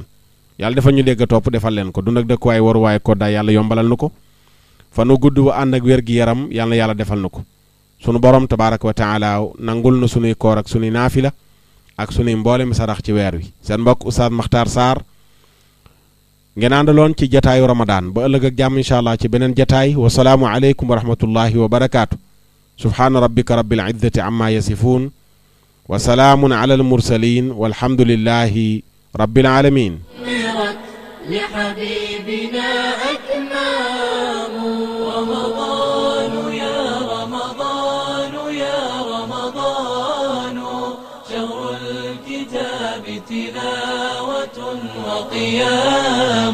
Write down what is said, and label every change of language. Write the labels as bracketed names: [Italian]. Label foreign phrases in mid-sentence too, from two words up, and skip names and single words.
[Wolof] yàlla defal ñu dégg topp defal leen ko dund ak dëkkuwaay waruwaay ko daay yàlla yombalal nu ko fa nu gudd bu ànd ak wér gi yaram yàlla yàlla defal nu ko sunu borom [Arabic] تبارك وتعالى [Wolof] nangul na sunuy koor ak sunuy naafila ak sunuy mboolem sarax ci weer wi. seen mbokk Oustaz Makhtar Sarr ngeen àndaloon ci jataayu Ramadan ba ëllëg ak jàmm [Arabic] إن شاء الله [Wolof] ci beneen jataay [Arabic] والسلام عليكم ورحمة الله وبركاته. سبحان ربك رب العزة عما يصفون وسلام على المرسلين والحمد لله رب العالمين. لحبيبنا أكمام. رمضان يا رمضان يا رمضان شهر الكتاب تلاوة وقيام.